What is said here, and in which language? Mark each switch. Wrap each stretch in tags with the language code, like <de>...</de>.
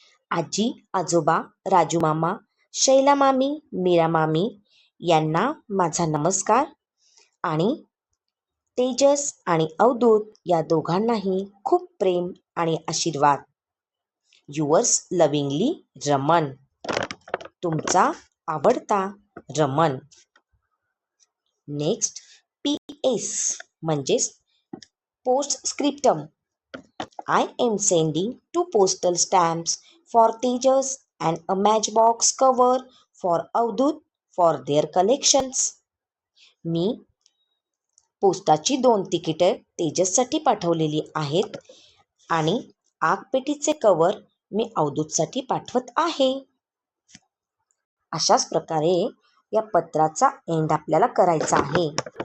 <mr>आजी, आजोबा, राजू मामा, शैला मामी, मीरा मामी यांना माझा नमस्कार आणि तेजस आणि अवधूत या दोघांनाही खूप प्रेम आणि आशीर्वाद. Yours lovingly Raman. तुमचा आवडता रमन. नेक्स्ट PS म्हणजेच post स्क्रिप्टम.</mr> <en>I am sending 2 postal stamps for Tejas and a matchbox cover for Avdut for their collections.</en> <mr>मी पोस्टाची 2 तिकिटे तेजससाठी पाठवलेली आहेत आणि आगपेटीचे कवर मी अवधूतसाठी पाठवत आहे. अशाच प्रकारे या पत्राचा एंड आपल्याला करायचा आहे.</mr>